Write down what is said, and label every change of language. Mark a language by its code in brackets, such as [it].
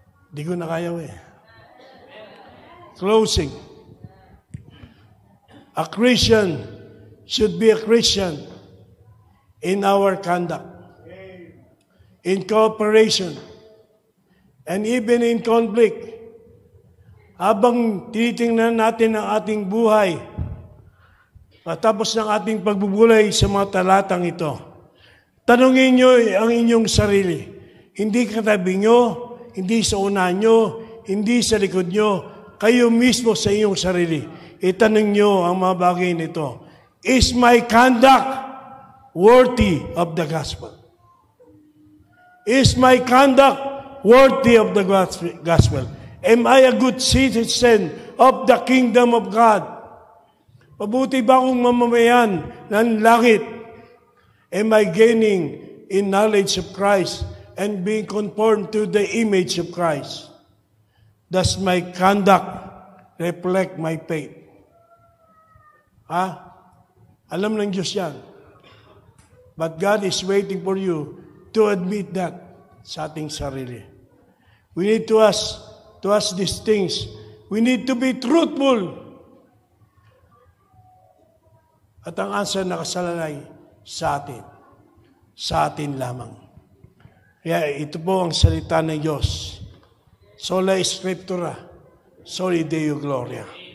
[tl] Di ko na kaya Closing. [en] A Christian should be a Christian in our conduct, in cooperation, and even in conflict. [tl] Habang tinitingnan natin ang ating buhay, matapos ng ating pagbubulay sa mga talatang ito, tanungin nyo ang inyong sarili. Hindi katabi nyo, hindi sa unahan nyo, hindi sa likod nyo, kayo mismo sa inyong sarili. Itanong nyo ang mga bagay nito. [en] Is my conduct worthy of the gospel? Is my conduct worthy of the gospel? Am I a good citizen of the kingdom of God? [tl] Mabuti ba akong mamamayan ng langit? [en] Am I gaining in knowledge of Christ and being conformed to the image of Christ? Does my conduct reflect my faith? [tl] Alam ng Diyos yan. [en] But God is waiting for you to admit that [tl] sa ating sarili. [en] We need to ask these things. We need to be truthful. [tl] At ang answer nakasalalay sa atin. Sa atin lamang. Kaya ito po ang salita ng Diyos. [la] Sola Scriptura, Soli Deo Gloria.